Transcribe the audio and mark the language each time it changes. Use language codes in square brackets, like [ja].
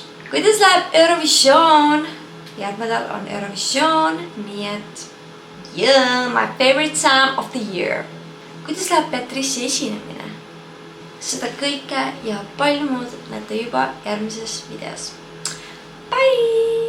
[et] Kuidas läheb Eurovisioon? Järgmine nädal on Eurovisioon, nii et [en] Yeah, my favorite time of the year. [et] Kuidas läheb Beatrice'i esinemine? Seda kõike ja palju muud näete juba järgmises videos. Bye!